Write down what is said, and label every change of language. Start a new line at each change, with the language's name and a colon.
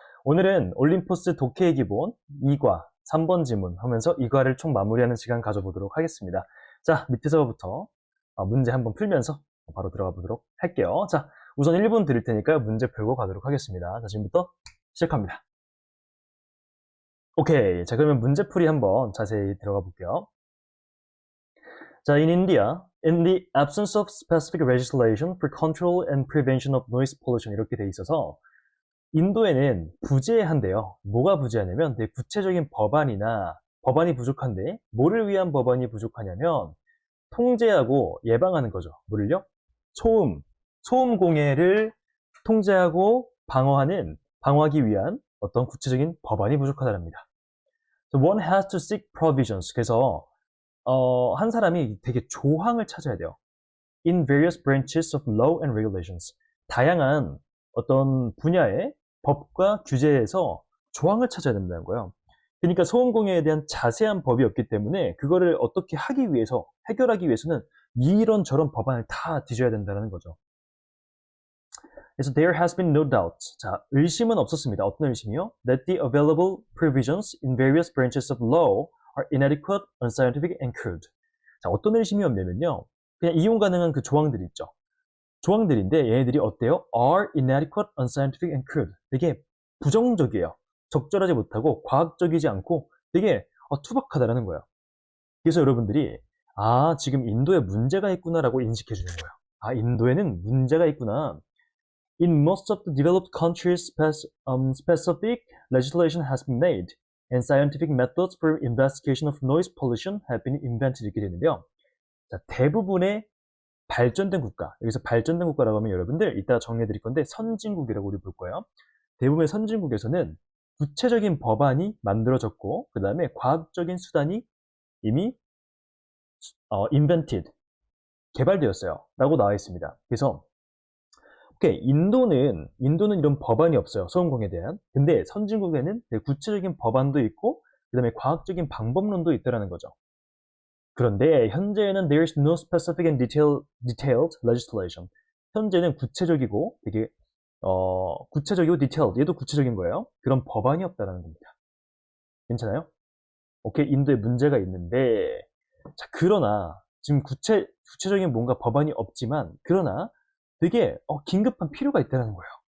Korean: 오늘은 올림포스 독해의 기본 2과 3번 지문 하면서 2과를 총 마무리하는 시간 가져보도록 하겠습니다. 자, 밑에서부터 문제 한번 풀면서 바로 들어가 보도록 할게요. 자, 우선 1분 드릴 테니까 문제 풀고 가도록 하겠습니다. 자, 지금부터 시작합니다. 오케이. 자, 그러면 문제풀이 한번 자세히 들어가 볼게요.
English: 자, in India, in the absence of specific legislation for control and prevention of noise pollution
Korean: 이렇게 돼 있어서 인도에는 부재한데요. 뭐가 부재하냐면 되게 구체적인 법안이 부족한데 뭐를 위한 법안이 부족하냐면 통제하고 예방하는 거죠. 뭐를요? 소음 공해를 통제하고 방어하기 위한 어떤 구체적인 법안이 부족하다랍니다.
English: So one has to seek provisions.
Korean: 그래서 한 사람이 되게 조항을 찾아야 돼요.
English: In various branches of law and regulations.
Korean: 다양한 어떤 분야의 법과 규제에서 조항을 찾아야 된다는 거예요. 그러니까 소음공해에 대한 자세한 법이 없기 때문에 그거를 어떻게 해결하기 위해서는 이런저런 법안을 다 뒤져야 된다는 거죠. 그래서
English: there has been no doubt.
Korean: 자, 의심은 없었습니다. 어떤 의심이요?
English: That the available provisions in various branches of law are inadequate, unscientific, and crude.
Korean: 자, 어떤 의심이 없냐면요. 그냥 이용 가능한 그 조항들이 있죠. 조항들인데 얘네들이 어때요?
English: are inadequate, unscientific, and crude.
Korean: 되게 부정적이에요. 적절하지 못하고 과학적이지 않고 되게 투박하다라는 거예요. 그래서 여러분들이 지금 인도에 문제가 있구나라고 인식해 주는 거예요. 인도에는 문제가 있구나.
English: In most of the developed countries, specific legislation has been made, and scientific methods for investigation of noise pollution have been invented.
Korean: 이렇게 되는데요. 자, 대부분의 발전된 국가, 여기서 발전된 국가라고 하면 여러분들 이따 정리해 드릴 건데 선진국이라고 우리 볼 거예요. 대부분의 선진국에서는 구체적인 법안이 만들어졌고 그 다음에 과학적인 수단이 이미 invented, 개발되었어요. 라고 나와 있습니다. 그래서 오케이, 인도는 이런 법안이 없어요. 소음공해에 대한. 근데 선진국에는 되게 구체적인 법안도 있고 그 다음에 과학적인 방법론도 있다는 거죠. 그런데 현재는
English: there is no specific and detailed legislation.
Korean: 현재는 구체적이고 되게 구체적이고 detailed, 얘도 구체적인 거예요. 그런 법안이 없다는 겁니다. 괜찮아요? 오케이, 인도에 문제가 있는데 자, 그러나 지금 구체적인 뭔가 법안이 없지만 그러나 되게 긴급한 필요가 있다는 거예요.